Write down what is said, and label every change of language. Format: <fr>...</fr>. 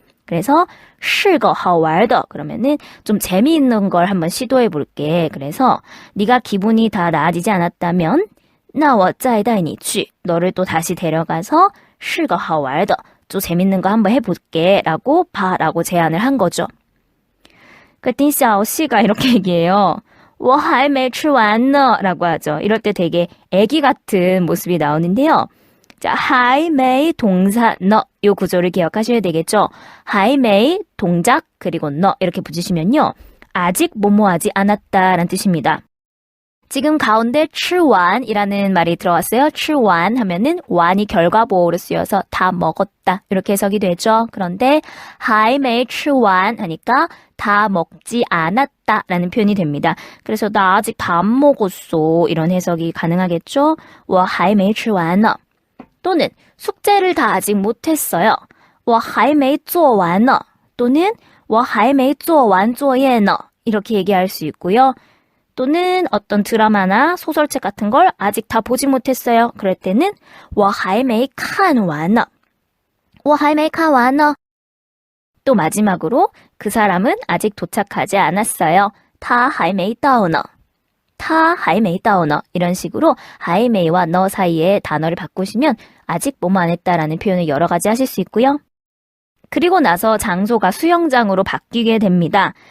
<ko>그래서</ko> <zh>是个好玩的</zh> <ko>그러면은 좀 재미있는 걸 한번 시도해 볼게. 그래서 네가 기분이 다 나아지지 않았다면</ko> <zh>那我再带你去</zh> <ko>너를 또 다시 데려가서</ko> <zh>是个好玩的</zh> <ko>좀 재밌는 거 한번 해볼게 라고 라고 제안을 한 거죠. 그랬더니 샤오씨가 이렇게 얘기해요.</ko> <zh>我还没吃完呢</zh> <ko>라고 하죠. 이럴 때 되게 애기 같은 모습이 나오는데요. 자, 还没 동사 너 요 구조를 기억하셔야 되겠죠. 还没 동작 그리고 너 이렇게 붙이시면요. 아직 뭐뭐하지 않았다라는 뜻입니다. 지금 가운데 吃完이라는 말이 들어왔어요. 吃完 하면은 완이 결과보호로 쓰여서 다 먹었다 이렇게 해석이 되죠. 그런데</ko> <zh>还没吃完</zh> <ko>하니까 다 먹지 않았다라는 표현이 됩니다. 그래서 나 아직 다 안 먹었어 이런 해석이 가능하겠죠.</ko> <zh>我还没吃完呢</zh> <ko>또는 숙제를 다 아직 못했어요.</ko> <zh>我还没做完呢 또는 我还没做完作业呢</zh> <ko>이렇게 얘기할 수 있고요. 또는 어떤 드라마나 소설책 같은 걸 아직 다 보지 못했어요. 그럴 때는</ko> <zh>我还没看完呢我还没看完呢</zh> <ko>또 마지막으로 그 사람은 아직 도착하지 않았어요.</ko> <zh>他还没到呢.他还没到呢.</zh> <ko>이런 식으로 还没와 너 사이에 단어를 바꾸시면 아직 뭐뭐 안 했다라는 표현을 여러 가지 하실 수 있고요. 그리고 나서 장소가 수영장으로 바뀌게 됩니다.</ko>